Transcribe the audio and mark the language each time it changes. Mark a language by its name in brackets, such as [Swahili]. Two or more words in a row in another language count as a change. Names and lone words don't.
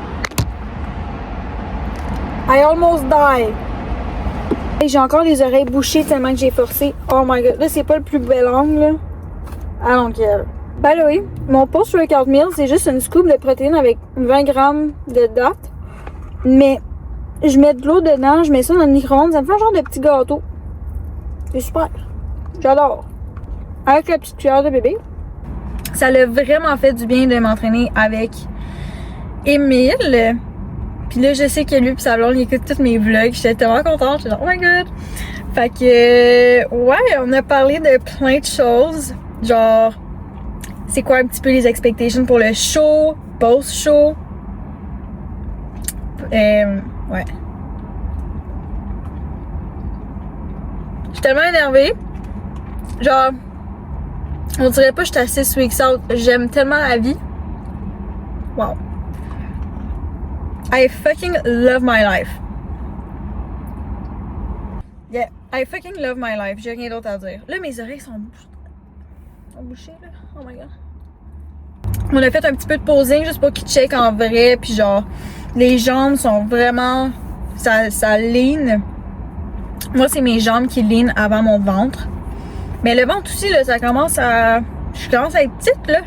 [English] I almost die. [French] J'ai encore les oreilles bouchées tellement que j'ai forcé. [English] Oh my god. [French] Là, c'est pas le plus bel angle, là. [English] I don't care. By the way, mon post-workout meal, [French] c'est juste une scoop de protéines avec 20 grammes de dattes. Mais je mets de l'eau dedans, je mets ça dans le micro-ondes. Ça me fait un genre de petit gâteau. C'est super. J'adore. Avec la petite cuillère de bébé. Ça l'a vraiment fait du bien de m'entraîner avec Émile. Puis là, je sais que lui pis sa blonde, il écoute tous mes vlogs. J'étais tellement contente. J'étais genre, [English] oh my god! [French] Fait que, ouais, on a parlé de plein de choses. Genre, c'est quoi un petit peu les expectations pour le show, post-show. Ouais. Je suis tellement énervée. Genre, on dirait pas que j'étais à 6 [English] weeks out. [French] J'aime tellement la vie. [English] Wow. I fucking love my life. Yeah, I fucking love my life. [French] J'ai rien d'autre à dire. Là, mes oreilles sont bouchées, là. Oh my god. On a fait un petit peu de posing juste pour qu'ils check en vrai. Puis genre, les jambes sont vraiment... Ça lean. Moi, c'est mes jambes qui lean avant mon ventre. Mais le ventre aussi, là, ça commence à... Je commence à être petite, là.